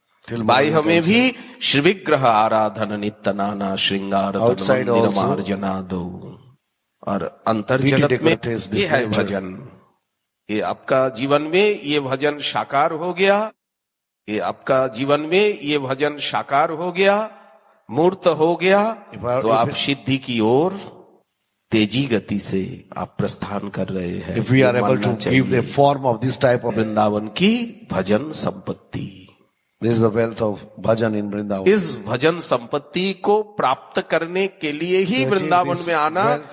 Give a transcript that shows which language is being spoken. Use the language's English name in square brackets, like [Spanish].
[Hindi] By हमें भी श्री विग्रह आराधन नित्य नाना श्रृंगार मार्जना दो, और अंतर जगत में ये है भजन। ये आपका जीवन में ये भजन साकार हो गया, ये आपका जीवन में ये भजन साकार हो गया, मूर्त हो गया, तो आप सिद्धि की ओर तेजी गति से आप प्रस्थान कर रहे हैं। [English] If we are able to give the form of this type of [Hindi] Vrindavan की भजन संपत्ति, [English] this is the wealth of bhajan in Vrindavan। [Hindi] इस भजन संपत्ति को प्राप्त करने के लिए ही वृंदावन में आना।